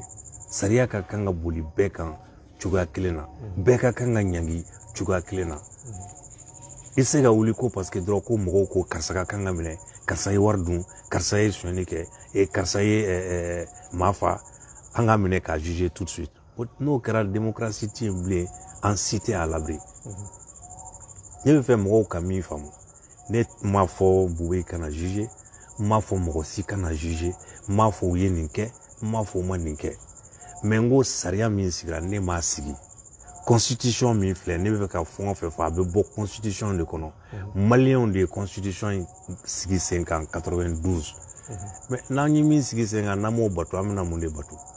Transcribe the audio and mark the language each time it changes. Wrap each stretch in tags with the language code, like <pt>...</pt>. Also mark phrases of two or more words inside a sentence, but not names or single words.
<bm>Sariya ka kan ka boli bɛɛ kan cogoya kelen na bɛɛ ka kan ka ɲangi cogoya kelen na i se ka wuli ko</bm> <fr>parce que</fr> <bm>dɔrɔn ko mɔgɔw ko karisa ka kan ka minɛ karisa ye wari dun karisa ye sonyɛli kɛ karisa ye maa fa an ka minɛ k'a</bm> <fr>juger tout de suite</fr> <bm>n'o kɛra démocratie tɛ yen bilen an si tɛ</bm> <fr>à l'abri</fr> <bm>ne bɛ fɛ mɔgɔw ka min faamu ne m'a fɔ Bube kana juger n m'a fɔ mɔgɔ si kana juger n m'a fɔ u ye nin kɛ n m'a fɔ u ma nin kɛ mais n ko sariya min sigira ne m'a sigi constitution min filɛ ne bɛ fɛ ka fɛn o fɛn fɔ a bɛ bɔ constitution de kɔnɔ maliyɛnw de ye constitution in sigi sen kan 92 mais n'an ye min sigi sen kan n'an m'o bato an bɛna mun de bato</bm>